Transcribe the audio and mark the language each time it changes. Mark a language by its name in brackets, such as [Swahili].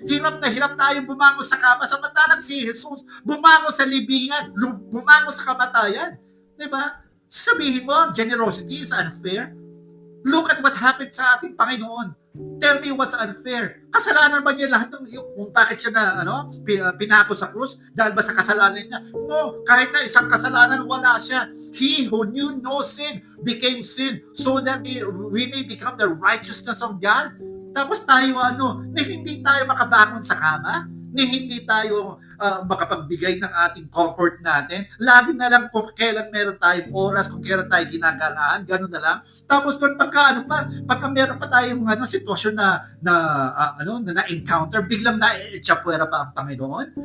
[Filipino] Hirap na hirap tayong bumangon sa kama, samantalang si Jesus bumangon sa libingan, bumangon sa kamatayan. Di ba? Sabihin mo, [English] generosity is unfair. Look at what happened [Filipino] sa ating Panginoon. [English] Tell me what's unfair. [Filipino] Kasalanan ba niya lahat ng kung bakit siya pinako sa krus? Dahil ba sa kasalanan niya? No, kahit na isang kasalanan, wala siya. [English] He who knew no sin became sin so that we may become the righteousness of God. [Filipino] Tapos tayo na hindi tayo makabangon sa kama, na hindi tayo makapagbigay ng ating comfort natin. Lagi na lang kung kailan meron tayong oras, kung kailan tayo ginagalaan, gano'n na lang. Tapos doon pagka meron pa tayong sitwasyon na encounter, biglang na-echapwera pa ang Panginoon.